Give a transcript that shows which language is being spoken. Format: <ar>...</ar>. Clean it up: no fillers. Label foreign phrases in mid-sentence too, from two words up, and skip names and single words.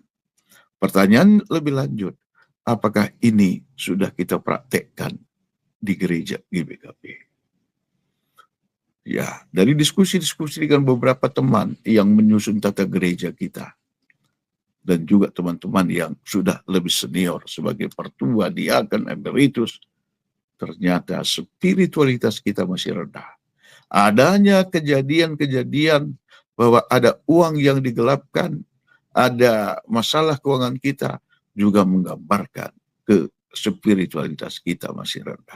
<id>Pertanyaan lebih lanjut, apakah ini sudah kita praktekkan di gereja GBKP? Ya, dari diskusi-diskusi dengan beberapa teman yang menyusun tata gereja kita, dan juga teman-teman yang sudah lebih senior sebagai pertua, diaken, emeritus, ternyata spiritualitas kita masih rendah. Adanya kejadian-kejadian bahwa ada uang yang digelapkan, ada masalah keuangan kita, juga menggambarkan ke spiritualitas kita masih rendah.</id>